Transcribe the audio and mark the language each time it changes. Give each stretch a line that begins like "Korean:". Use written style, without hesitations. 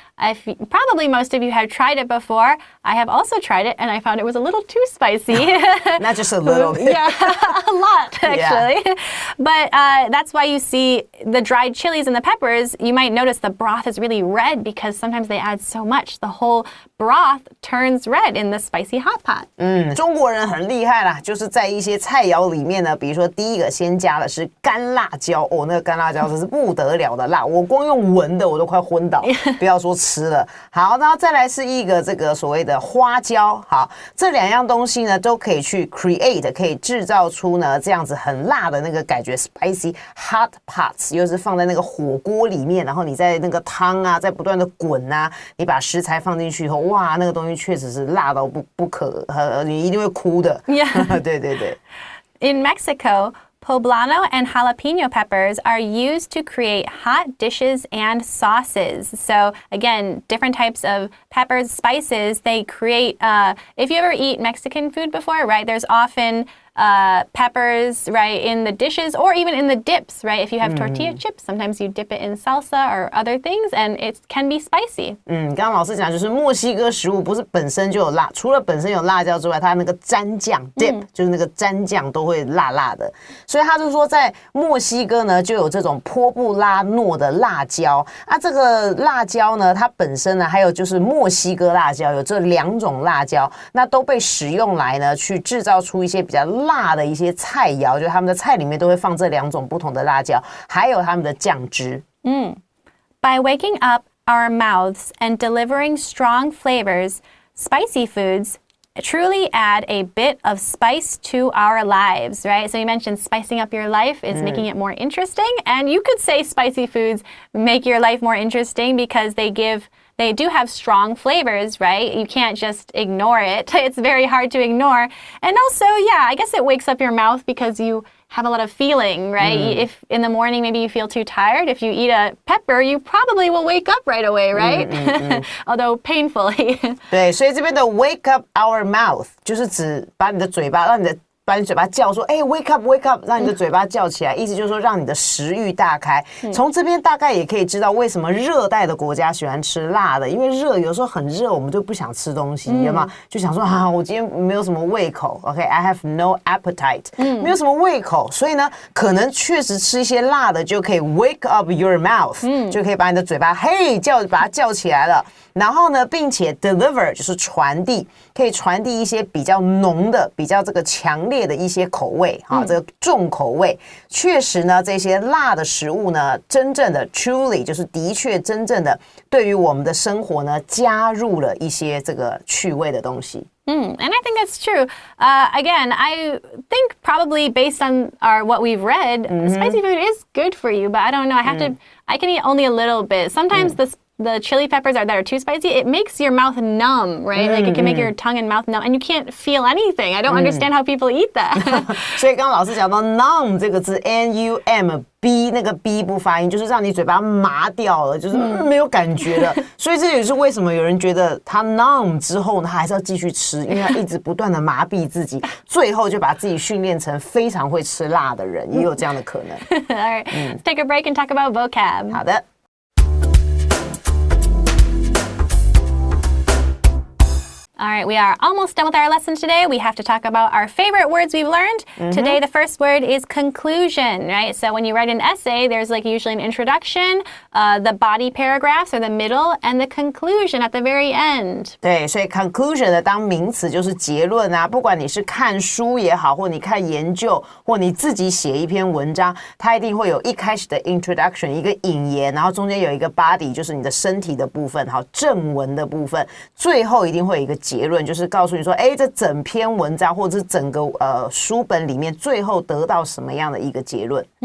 English: Probably most of you have tried it before. I have also tried it, and I found it was a little too spicy. Not just a little bit. Yeah, a lot, actually. Yeah. But that's why you see the dried chilies and the peppers, you might notice the broth is really red because sometimes they add so much. The whole broth turns red in the spicy hot pot.
Chinese: 中国人很厉害啦，就是在一些菜肴里面呢，比如说第一个先加的是干辣椒，那个干辣椒真是不得了的辣，我光用闻的我都快昏倒，不要说吃了。好，然后再来是一个这个所谓的花椒，好，这两样东西呢都可以去 create， 可以制造出呢这样子很辣的那个感觉
English: spicy hot pots，
Chinese: 又是放在那个火锅里面，然后你在那个汤啊在不断的滚啊，你把食材放进去以后，哇，那个东西确实是辣到不可，你一定会哭的。
English: Yeah.
Chinese: 对对对。
English: In Mexico, poblano and jalapeno peppers are used to create hot dishes and sauces. So again, different types of peppers, spices, they create, if you ever eat Mexican food before, right, there's often peppers, right, in the dishes or even in the dips, right? If you have tortilla chips, sometimes you dip it in salsa or other things, and it can be spicy. 刚刚老师讲就是墨西哥食物不是本身就有辣，除了本身有辣椒之外，它那个蘸酱 dip 就是那个蘸酱都会辣辣的，所以他就说在墨西哥呢就有这种波布拉诺的辣椒啊，这个辣椒呢它本身呢还有就是墨西哥辣椒，有这两种辣椒，那都被使用来呢去制造出一些比较辣的一些菜肴，就他们的菜里面都会放这两种不同的辣椒，还有他们的酱汁。 By waking up our mouths and delivering strong flavors, spicy foods truly add a bit of spice to our lives, right? So you mentioned spicing up your life is making it more interesting, and you could say spicy foods make your life more interesting because they do have strong flavors, right? You can't just ignore it. It's very hard to ignore. And also, yeah, I guess it wakes up your mouth because you have a lot of feeling, right? If in the morning maybe you feel too tired, if you eat a pepper, you probably will wake up right away, right? Although painfully.
Chinese: 对，所以这边的
English: wake up our mouth
Chinese: 就是指把你的嘴巴把你嘴巴叫说
English: wake up wake up，
Chinese: 让你的嘴巴叫起来，意思就是说让你的食欲大开。从这边大概也可以知道为什么热带的国家喜欢吃辣的，因为有时候很热，我们就不想吃东西，有吗？就想说我今天没有什么胃口 ，
English: I have no appetite，
Chinese: 没有什么胃口，所以呢，可能确实吃一些辣的就可以
English: wake up your mouth，
Chinese: 就可以把你的嘴巴把它叫起来了。然后呢，并且 deliver 就是传递，可以传递一些比较浓的、比较这个强烈的一些口味，这个重口味。确实呢，这些辣的食物呢，真正的 truly 就是的确真正的对于我们的生活呢，加入了一些这个趣味的东西。
English: And I think that's true. Again, I think probably based on what we've read, spicy food is good for you, but I don't know. I can eat only a little bit. Sometimes the chili peppers that are too spicy, it makes your mouth numb, right? Like it can make your tongue and mouth numb, and you can't feel anything. I don't understand how people eat that.
Chinese: 所以刚刚老师讲到 numb 这个字 N-U-M-B 那个 B 不发音，就是让你嘴巴麻掉了，就是没有感觉了。所以这也是为什么有人觉得他 numb 之后呢，他还是要继续吃，因为他一直不断的麻痹自己，最后就把自己训练成非常会吃辣的人，也有这样的可能。
English: All right, let's take a break and talk about vocab.
Chinese: 好的。
English: All right, we are almost done with our lesson today. We have to talk about our favorite words we've learned. Today, the first word is conclusion, right? So when you write an essay, there's like usually an introduction, the body paragraphs or the middle, and the conclusion at the very end.
Chinese: 对，所以 conclusion 的当名词就是结论啊，不管你是看书也好，或你看研究，或你自己写一篇文章，它一定会有一开始的 introduction 一个引言，然后中间有一个 body 就是你的身体的部分，好，正文的部分，最后一定会有一个结论，就是告诉你说，这整篇文章或者是整个书本里面最后得到什么样的一个结论。